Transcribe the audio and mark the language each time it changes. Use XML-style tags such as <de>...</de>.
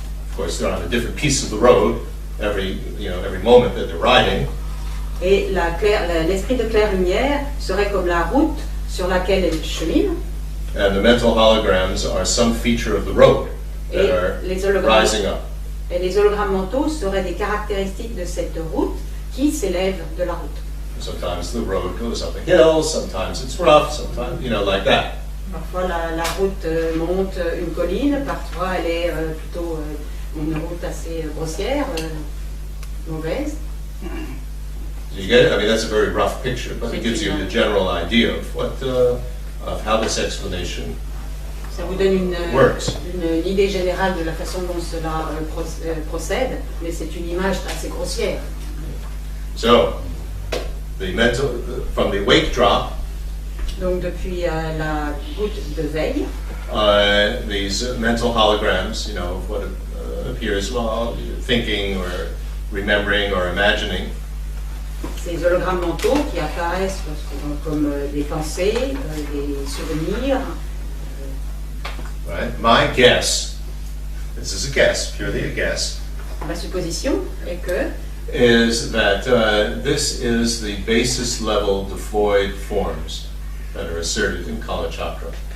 <en>Of course, they're on a different piece of the road every moment that they're riding.</en> <fr>Et l'esprit de claire lumière serait comme la route sur laquelle elle chemine.</fr> <en>And the mental holograms are some feature of the road that</en> <fr>Et</fr> <en>are</en> <fr>les hologrammes,</fr> <en>rising up.</en> <fr>et les hologrammes mentaux seraient des caractéristiques de cette route qui s'élève de la route.</fr> <en>Sometimes the road goes up a hill, sometimes it's rough, sometimes, like that.</en> <fr>Parfois la route monte une colline, parfois elle est plutôt une route assez grossière, mauvaise.</fr> <en>So you get it? I mean, that's a very rough picture, but it gives you the general idea of how this explanation</en> <fr>Ça vous donne</fr> <en>works.</en> <fr>une idée générale de la façon dont cela procède, mais c'est une image assez grossière.</fr> <en>So, from the wake drop,</en> <fr>Donc depuis la goutte de veille,</fr> <en>these mental holograms, of what appears while you're thinking or remembering or imagining,</en> <fr>ces hologrammes mentaux qui apparaissent comme des pensées, des souvenirs.</fr> <en>Right? My guess, this is a guess, purely a guess,</en> <fr>Ma supposition est que</fr> <en>is that this is the basis level devoid forms that are asserted in Kalachakra.</en>